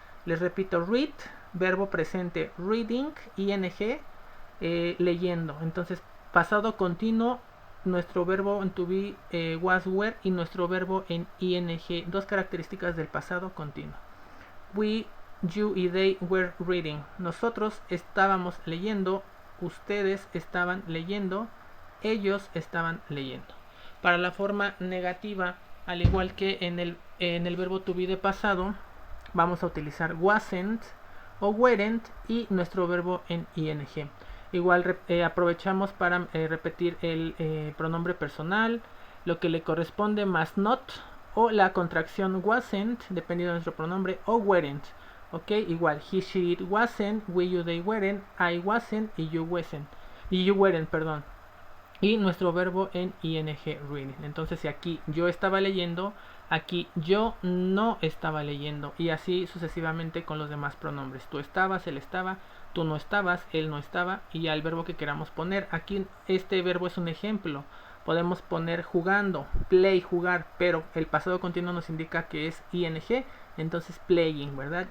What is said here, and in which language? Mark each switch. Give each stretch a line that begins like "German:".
Spanish: Les repito, read, verbo presente, reading, ing, leyendo. Entonces, pasado continuo, nuestro verbo en to be, was, were, y nuestro verbo en ing. Dos características del pasado continuo.
English: We, you y they were reading.
Spanish: Nosotros estábamos leyendo, ustedes estaban leyendo, ellos estaban leyendo. Para la forma negativa, al igual que en el verbo to be de pasado, vamos a utilizar wasn't o weren't y nuestro verbo en ing. Igual aprovechamos para repetir el pronombre personal, lo que le corresponde más not, o la contracción wasn't, dependiendo de nuestro pronombre, o weren't.
English: Ok, igual, he, she, it wasn't, we, you, they weren't, I wasn't y you weren't, perdón.
Spanish: y nuestro verbo en ing reading. Entonces si aquí yo estaba leyendo, aquí yo no estaba leyendo, y así sucesivamente con los demás pronombres. Tú estabas, él estaba, tú no estabas, él no estaba, y ya el verbo que queramos poner. Aquí este verbo es un ejemplo. Podemos poner jugando, play, jugar, pero el pasado continuo nos indica que es ing, entonces playing, ¿verdad?